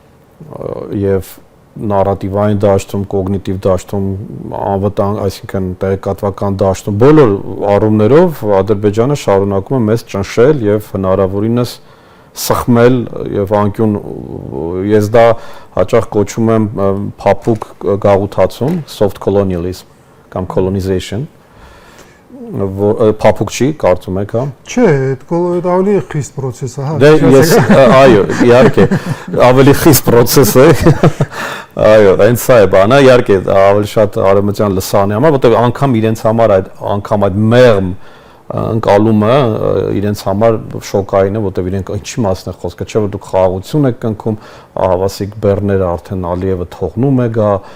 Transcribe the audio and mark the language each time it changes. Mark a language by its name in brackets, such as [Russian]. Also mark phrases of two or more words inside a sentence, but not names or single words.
[Armenian] Եվ նարատիվային դաշտում, կոգնիտիվ դաշտում, անվտանգ, այսինքն տեղեկատվական դաշտում բոլոր առումներով Ադրբեջանը շարունակում է մեզ ճնշել եւ հնարավորինս սխմել եւ անկյուն ես դա հաճախ կոչում եմ փափուկ գաղութացում, [English] soft colonialism կամ colonization, [Armenian] փափուկ չի, կարծում եք, հա։ Չէ, այդ ավելի խիստ process է, հա։ Դե ես, այո, իհարկե, ավելի խիստ process է։ Այո, հենց սա է բանը, իհարկե, ավելի շատ արևմտյան լսանի համար, որտեղ անգամ իրենց համար այդ մեղմ ընկալումը իրենց համար շոկային է, որտեղ իրենք ինչի մասն է խոսքը, չէ՞ որ դուք խաղաղություն եք կնքում, հավասիկ բեռները արդեն Ալիևը թողնում է գա,